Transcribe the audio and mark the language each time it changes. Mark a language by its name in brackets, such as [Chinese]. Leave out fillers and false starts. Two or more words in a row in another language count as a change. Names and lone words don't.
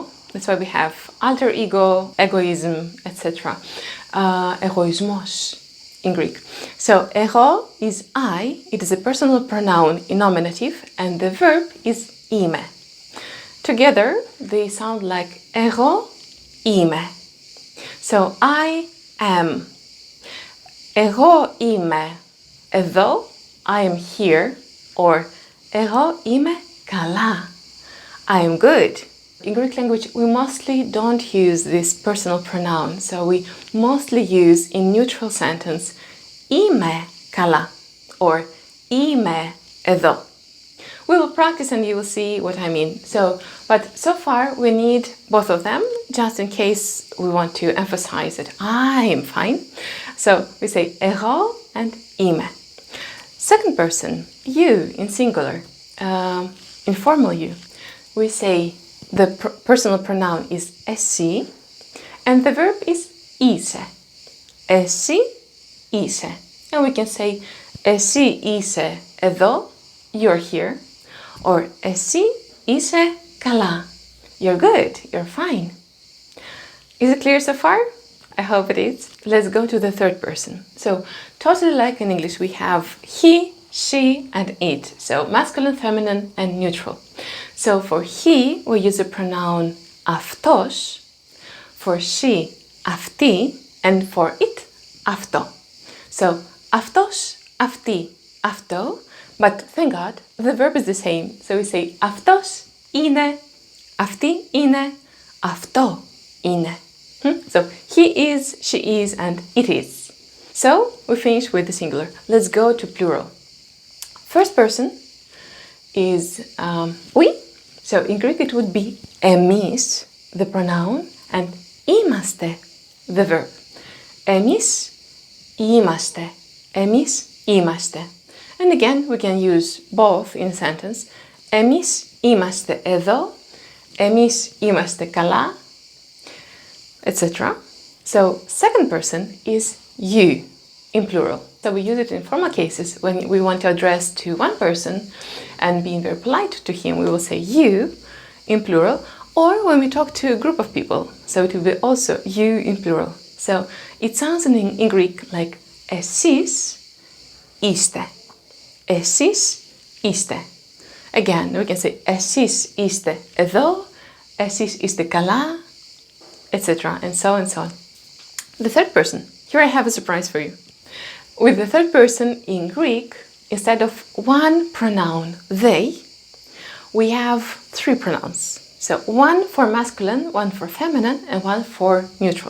[English] That's why we have alter ego, egoism, etc. Egoismos in Greek. So εγώ is I. It is a personal pronoun in nominative, and the verb is είμαι. Together, they sound like [Greek] εγώ είμαι. [English] So I am. [Greek] Εγώ είμαι εδώ. [English] I am here. Or [Greek] εγώ είμαι καλά. [English] I am good. In Greek language, we mostly don't use this personal pronoun, so we mostly use in neutral sentence [Greek] είμαι καλά [English] or [Greek] είμαι εδώ. [English] We will practice and you will see what I mean. But so far we need both of them, just in case we want to emphasize that I am fine. So we say εγώ and είμαι. Second person, you in singular, informal you. We say the personal pronoun is εσύ and the verb is είσαι. [Greek] Εσύ είσαι. [English] And we can say [Greek] εσύ είσαι εδώ, [English] you're here. [Greek] Or εσύ είσαι καλά. [English] You're good, you're fine. Is it clear so far? I hope it is. Let's go to the third person. So totally like in English, we have he, she, and it. So masculine, feminine, and neutral. So for he, we use the pronoun αυτός. For she, αυτή. And for it, αυτό. [Greek] So αυτός, αυτή, αυτό. [English] But thank God, the verb is the same. So we say [Greek] αυτός είναι, αυτή είναι, αυτό είναι. [English] So he is, she is, and it is. So we finish with the singular. Let's go to plural. First person is we. So in Greek it would be εμείς, the pronoun, and είμαστε, the verb. [Greek] Εμείς είμαστε. Εμείς είμαστε. [English] And again, we can use both in a sentence. [Greek] Εμείς είμαστε εδώ. Εμείς είμαστε καλά. [English] Etc. So second person is you in plural. So we use it in formal cases when we want to address to one person and being very polite to him, we will say you in plural, or when we talk to a group of people, so it will be also you in plural. So it sounds in Greek like [Greek] εσείς είστε. Εσείς είστε. [English] Again, we can say [Greek] εσείς είστε εδώ, εσείς είστε καλά, [English] etc. and so on. The third person. Here I have a surprise for you. With the third person in Greek, instead of one pronoun, they, we have three pronouns. So one for masculine, one for feminine, and one for neutral.